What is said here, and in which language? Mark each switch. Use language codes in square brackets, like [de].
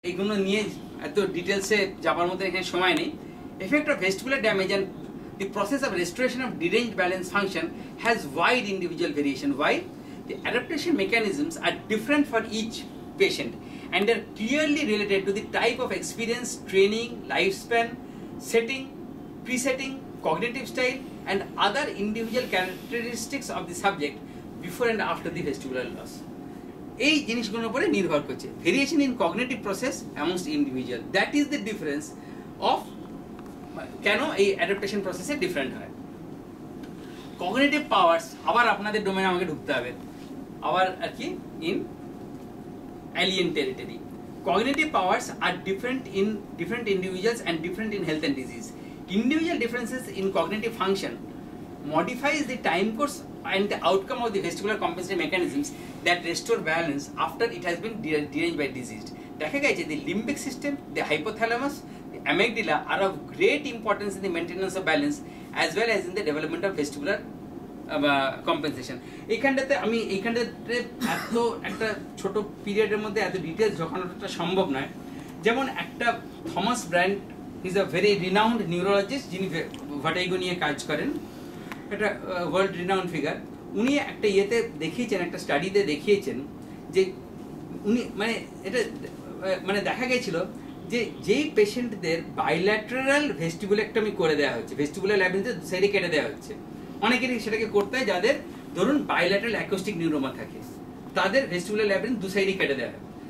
[bn] এইগুলো নিয়ে এত ডিটেলসে যাবার মতো এখানে সময় নেই। [en] Effect of vestibular damage and the process of restoration of deranged balance function has wide individual variation. Why? The adaptation mechanisms are different for each patient and are clearly related to the type of experience, training, lifespan, setting, presetting, cognitive style and other individual characteristics of the subject before and after the vestibular loss. [bn] এই জিনিসগুলোর উপরে নির্ভর করছে। [en] variation in cognitive process amongst individual, that is the difference of [bn] কেন এই adaptation প্রসেসে different হয়। Cognitive powers, আবার আপনাদের ডোমেনে আমাকে ঢুকতে হবে, আবার আর কি in [en] alien territory. Cognitive powers are different in different individuals and different in health and disease. Individual differences in cognitive function modifies the time course and the outcome of the vestibular compensatory mechanisms that restore balance after it has been deranged by disease. [bn] দেখা গেছে [en] the limbic system, the hypothalamus, the amygdala are of great importance in the maintenance of balance as well as in the development of vestibular compensation. [bn] এইখানটাতে আমি এইখানটাতে এত একটা ছোট পিরিয়ডের মধ্যে এত ডিটেলস ঢোকানোটা সম্ভব নয়। যেমন একটা Thomas brand [en] is a very renowned neurologist, [bn] যিনি ভার্টিগো নিয়ে কাজ করেন, একটা ওয়ার্ল্ড রিনাউন্ড ফিগার। উনি একটা ইয়েতে দেখিয়েছেন, একটা স্টাডিতে দেখিয়েছেন যে উনি মানে এটা মানে দেখা গেছিল যে যেই পেশেন্টদের বাইল্যাটারাল ভেস্টিবুলেক্টমি করে দেওয়া হচ্ছে, ভেস্টিবুলার ল্যাবিরিন্থে দু সাইডে কেটে দেওয়া হচ্ছে, অনেকেরই সেটাকে করতে হয় যাদের ধরুন বাইল্যাটারাল অ্যাকোস্টিক নিউরোমা থাকে, তাদের ভেস্টিবুলার ল্যাবিরিন্থ দু সাইডে কেটে দেওয়া হয়।